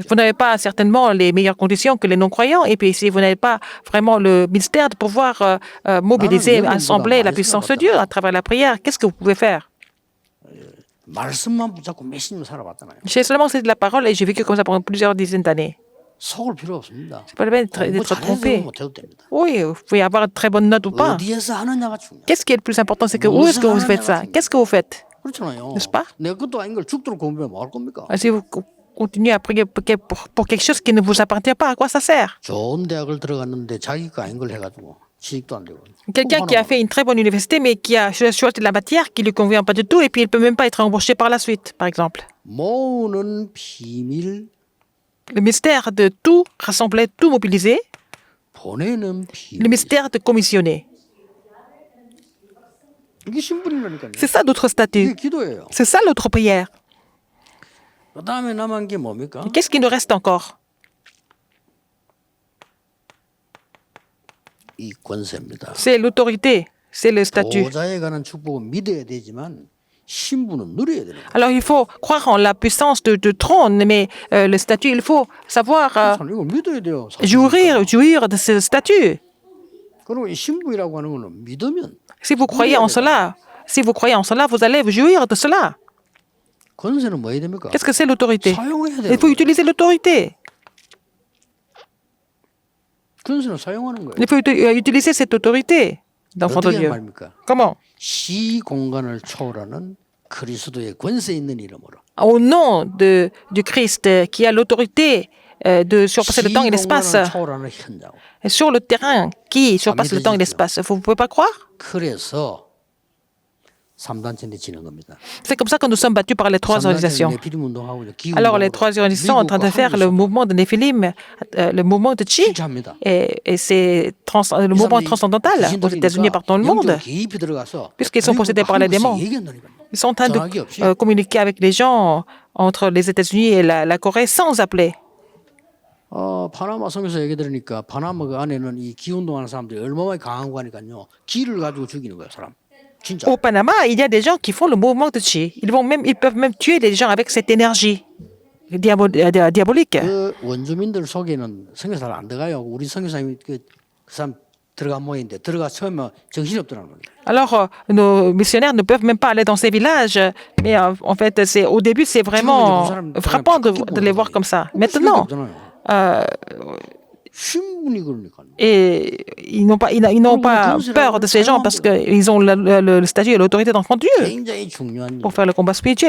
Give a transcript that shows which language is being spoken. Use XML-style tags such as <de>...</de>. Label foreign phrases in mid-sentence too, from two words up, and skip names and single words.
<fr>Vous n'avez pas certainement les meilleures conditions que les non-croyants, et puis si vous n'avez pas vraiment le mystère de pouvoir mobiliser, assembler la puissance de Dieu à travers la prière, qu'est-ce que vous pouvez faire?</fr> <ko>말씀만 붙잡고 몇십 년 살아봤잖아요.</ko> <fr>J'ai seulement cité de la parole et j'ai vécu comme ça pendant plusieurs dizaines d'années.</fr> <ko>속을 필요 없습니다.</ko> <fr>C'est pas la peine d'être trompé. Oui, vous pouvez avoir de très bonnes notes ou pas.</fr> <ko>어디에서 하느냐가 중요해요.</ko> <fr>Qu'est-ce qui est le plus important, c'est que où est-ce que vous faites ça? Qu'est-ce que vous faiт?</fr> <ko>그렇잖아요.</ko> <fr>N'est-ce pas?</fr> <ko>내 것도 아닌 걸 죽도록 공부하면 뭐 할 겁니까?</ko> <fr>Si vous continuez à prier pour quelque chose qui ne vous appartient pas, à quoi ça sert?</fr> <ko>좋은 대학을 들어갔는데 자기 거 아닌 걸 해가지고 취직도 안 되고.</ko> <fr>Quelqu'un qui a fait une très bonne université, mais qui a choisi de la matière qui ne lui convient pas du tout, et puis il ne peut même pas être embauché par la suite, par exemple.</fr> <ko>모으는 비밀,</ko> <fr>Le mystère de tout rassembler, tout mobiliser.</fr> <ko>보내는 비밀.</ko> <fr>Le mystère de commissionner.</fr> <ko>이게 신분이라니까요.</ko> <fr>C'est ça notre statut.</fr> <ko>이게 기도예요.</ko> <fr>C'est ça notre prière.</fr> <ko>그다음에 남은 게 뭡니까?</ko> <fr>Qu'est-ce qui nous reste encore?</fr> <ko>이 권세입니다.</ko> <fr>C'est l'autorité, c'est le statut.</fr> <ko>보좌에 관한 축복은 믿어야 되지만 신분은 누려야 되는 거예요.</ko> <fr>Alors il faut croire en la puissance de trône, mais le statut, il faut savoir</fr> <ko>이걸 믿어야 돼요.</ko> <fr>jouir de ce statut.</fr> <ko>그리고 이 신분이라고 하는 거는 믿으면</ko> <fr>Si vous croyez en cela, vous allez jouir de cela.</fr> <ko>권세는 뭐 해야 됩니까?</ko> <fr>Qu'est-ce que c'est l'autorité?</fr> <ko>사용해야 돼요.</ko> <fr>Il faut utiliser l'autorité.</fr> <ko>권세는 사용하는 거예요.</ko> <fr>Il faut utiliser cette autorité d'enfant de</fr> <ko>어떻게</ko> <fr>Dieu.</fr> <ko>말입니까?</ko> <fr>Comment?</fr> <ko>시 공간을 초월하는 그리스도의 권세 있는 이름으로.</ko> <fr>Au nom du Christ qui a l'autorité de surpasser le temps et l'espace,</fr> <ko>시공간을 초월하는 현장.</ko> <fr>sur le terrain qui surpasse le temps et l'espace. Vous ne pouvez pas croire?</fr> <ko>그래서 3단체인데 지는 겁니다.</ko> <fr>C'est comme ça que nous sommes battus par les trois organisations. Alors, les trois organisations sont en train de faire le mouvement de Néphilim, le mouvement de Chi, et c'est le mouvement transcendantal aux États-Unis et partout dans le monde, puisqu'ils sont possédés par les démons. Ils sont en train de communiquer avec les gens entre les États-Unis et la Corée sans appeler.</fr> <ko>파나마 성에서 얘기 들으니까 파나마 그 안에는 이 기운동하는 사람들이 얼마나 강한 거니까요. 기를 가지고 죽이는 거예요, 사람. 진짜.</ko> <fr>Au Panama, il y a des gens qui font le mouvement de Chi. Ils peuvent même tuer des gens avec cette énergie diabolique.</fr> <ko>그 원주민들 속에는 성에 잘 안 들어가요. 우리 성교사님이 그 사람 들어간 모양인데 들어가 처음에 정신이 없더라는 거예요.</ko> <fr>Alors, nos missionnaires ne peuvent même pas aller dans ces villages, mais en fait, au début, c'est vraiment frappant de les voir comme ça. Maintenant, et ils n'ont pas peur de ces gens parce qu'ils ont le statut et l'autorité d'enfant de Dieu pour faire le combat spirituel.</fr>